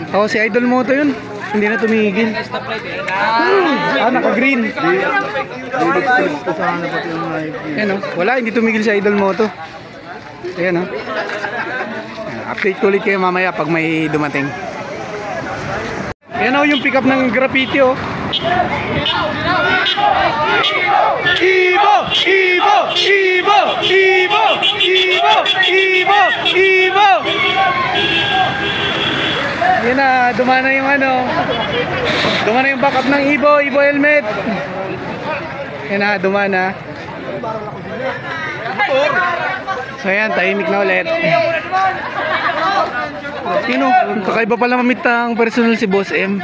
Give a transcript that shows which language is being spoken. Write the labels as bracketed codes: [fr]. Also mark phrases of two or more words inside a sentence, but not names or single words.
[tl] Oo, si Idol Moto yun. Hindi na tumigil. Naka-green. Ayan, oh. Wala, hindi tumigil si Idol Moto. Ayan, oh. Update ko ulit kayo mamaya pag may dumating. Ayan, oh, yung pick up ng graffiti, oh. Ibo! Ibo! Ibo! Ibo! Ibo! Ibo! Ibo! Yan na, dumana yung dumana yung backup ng Ibo helmet. Yan na, dumana. So yan, tahimik na ulit. Kakaiba pala mamit ang personal si Boss M.